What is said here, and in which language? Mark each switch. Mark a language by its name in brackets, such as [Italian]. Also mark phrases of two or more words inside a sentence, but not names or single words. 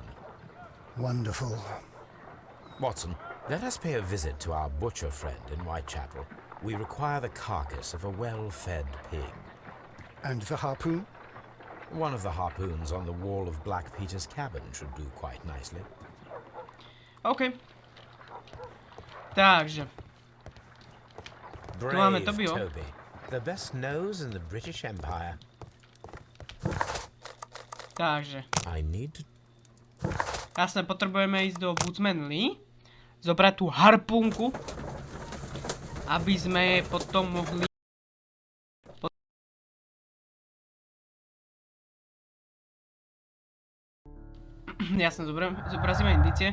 [English] Wonderful. Watson, let us pay a visit to our butcher friend in Whitechapel. We require the carcass of a well-fed pig. And the harpoon? One of the harpoons on the wall of Black Peter's cabin should do quite nicely. [Slovak] OK. Takže. Tu máme Brave Tobyho. [English] Toby, the best nose in the British Empire. [Slovak] Takže. [English] I need to... [Slovak] Jasne, potrebujeme ísť do Woodsmanly, zobrať tú harpúnku, aby sme potom mohli... Jasne, zobrazíme indície.